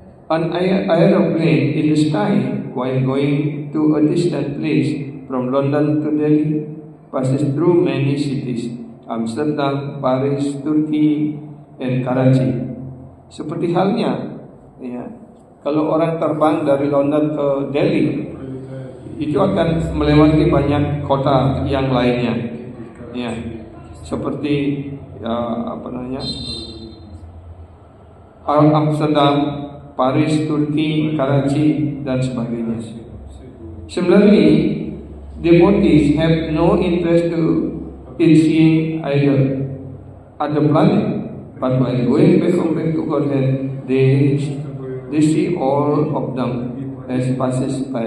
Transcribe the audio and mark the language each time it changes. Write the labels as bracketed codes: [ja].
[en] An aeroplane in the sky while going to a distant place from London to Delhi passes through many cities, Amsterdam, Paris, Turki, and Karachi. [id] Seperti halnya, ya, kalau orang terbang dari London ke Delhi, itu akan melewati banyak kota yang lainnya, ya, seperti Amsterdam, Paris, Turki, Karachi, dan sebagainya. [en] Similarly, devotees have no interest in seeing either other planet, but while going back to Godhead, they see all of them as passes.